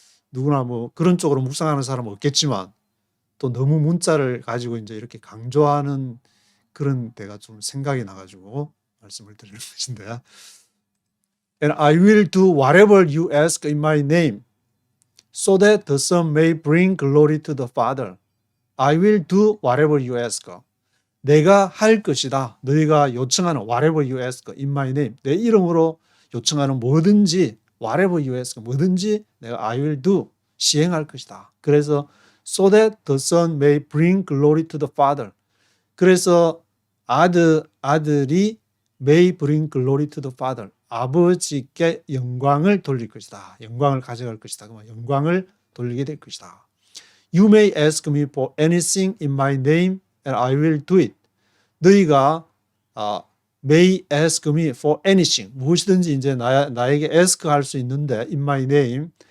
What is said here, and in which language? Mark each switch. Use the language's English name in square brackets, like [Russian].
[Korean] 누구나 뭐 그런 쪽으로 묵상하는 사람은 없겠지만 또 너무 문자를 가지고 이제 이렇게 강조하는 그런 데가 좀 생각이 나가지고 말씀을 드리는 것인데 [English] And I will do whatever you ask in my name so that the Son may bring glory to the Father. I will do whatever you ask. [Korean] 내가 할 것이다. 너희가 요청하는 [English] whatever you ask in my name. [Korean] 내 이름으로 요청하는 뭐든지 [English] whatever you ask [Korean] 뭐든지 내가 [English] I will do [Korean] 시행할 것이다. 그래서 [English] so that the Son may bring glory to the Father. [Korean] 그래서 아들이 [English] may bring glory to the Father. [Korean] 아버지께 영광을 돌릴 것이다. 영광을 가져갈 것이다. 영광을 돌리게 될 것이다. [English] You may ask me for anything in my name and I will do it. [Korean] 너희가 [English] may ask me for anything. [Korean] 무엇이든지 이제 나에게 ask 할 수 있는데 [English] in my name.